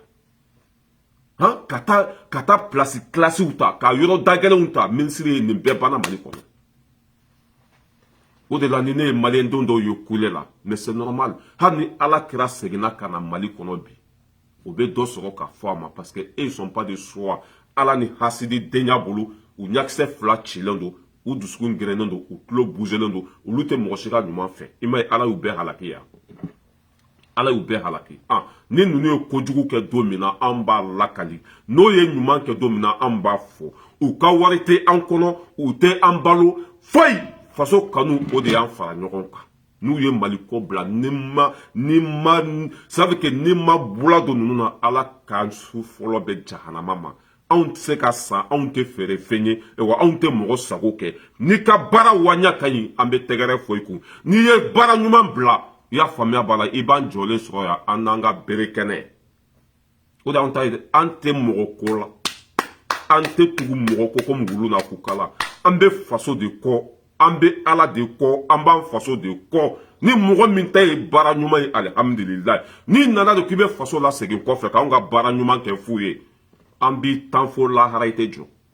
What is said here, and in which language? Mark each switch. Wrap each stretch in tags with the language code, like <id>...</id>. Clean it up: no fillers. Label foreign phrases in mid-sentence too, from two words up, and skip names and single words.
<bm>ala ka taa place classiw ta ka yɔrɔ dagɛlɛnw ta ministre ye nin bɛɛ banna Mali kɔnɔ o de la ni ne ye maliyɛn don dɔw ye kule la</bm> <fr>mais c'est normal</fr> <bm>hali ni ala kɛra seginna ka na Mali kɔnɔ bi o bɛ dɔ sɔrɔ ka fɔ a ma</bm> <fr>parce que ils sont pas de soi</fr> <bm>ala ni hasidi denya bolo u ɲakisɛ fila cilen don u dusukun gɛrɛnen don u tulo bougelen don olu tɛ mɔgɔ si ka ɲuman fɛ i ma ye ala y'u bɛɛ halaki yan ala y'u bɛɛ halaki ni ninnu ye kojugu kɛ don min na an b'a lakali n'o ye ɲuman kɛ don min na an b'a fɔ u ka wari tɛ an kɔnɔ u tɛ an balo foyi faso kanu o de y'an fara ɲɔgɔn kan n'u ye Mali ko bila</bm> <fr>ça veut dire</fr> <bm>ni ma bula don ninnu na ala ka su fɔlɔ bɛ jahanama ma anw tɛ se ka san anw tɛ feere fɛn ye wa anw tɛ mɔgɔ sago kɛ n'i ka baara waɲa ka ɲi an bɛ tɛgɛrɛ fɔ i kun n'i ye baara ɲuman bila i y'a faamuya b'a la i b'an jɔlen sɔrɔ yan an n'an ka bere kɛnɛ o de y'anw ta ye dɛ an tɛ mɔgɔ ko la an tɛ tugu mɔgɔ ko komi wulu n'a k'u kala an bɛ faso de kɔ an bɛ ala de kɔ an b'an faso de kɔ ni mɔgɔ min ta ye baara ɲuman ye alihamdulilayi n'i nana de k'i bɛ faso la segin kɔfɛ k'anw ka baara ɲuman kɛ f'u ye an b'i tan fo lahara i tɛ jɔ</bm>